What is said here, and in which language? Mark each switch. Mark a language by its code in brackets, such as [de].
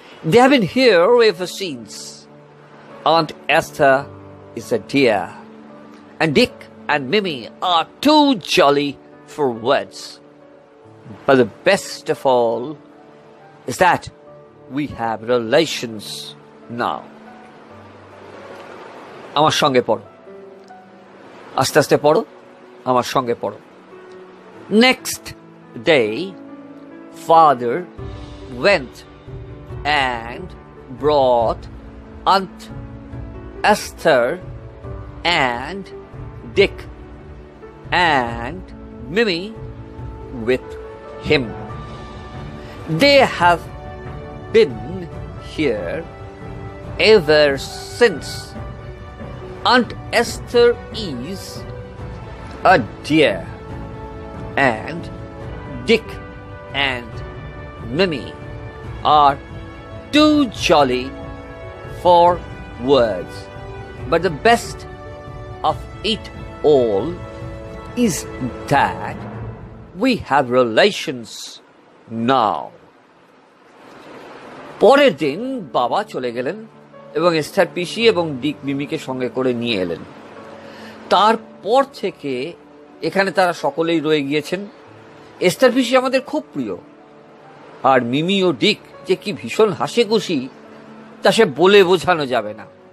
[en] They have been here ever since. Aunt Esther is a dear, and Dick and Mimi are too jolly for words. But the best of all is that we have relations now. [bn] আমার সঙ্গে পড়ো, আস্তে আস্তে পড়ো, আমার সঙ্গে পড়ো। [en] Next day, father went and brought Aunt Esther and Dick and Mimi with him. They have been here ever since. Aunt Esther is a dear, and Dick and Mimi are too jolly for words. But the best of it all is that we have relations now. [bn] পরের দিন বাবা চলে গেলেন এবং Esther পিসি এবং ডিক মিমিকে সঙ্গে করে নিয়ে এলেন। তারপর থেকে এখানে তারা সকলেই রয়ে গিয়েছেন। এস্থার পিসি আমাদের খুব প্রিয়, আর মিমি ও ডিক যে কি ভীষণ হাসিখুশি তা সে বলে বোঝানো যাবে না।